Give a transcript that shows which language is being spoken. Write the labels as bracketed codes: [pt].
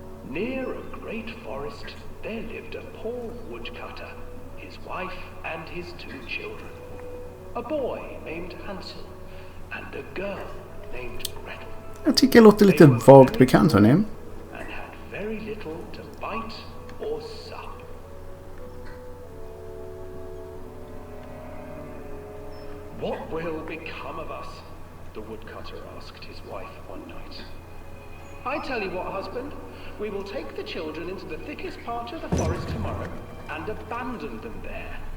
[en] Near a great forest, there lived a poor woodcutter, his wife and his 2 children. A boy named Hansel and a girl named Gretel. [sv] Jag tycker det låter lite vagt bekant, hörni. [en] And had very little to bite or sup. What will become of us? The woodcutter asked his wife one night. I tell you what, husband. We will take the children into the thickest part of the forest tomorrow and abandon them there.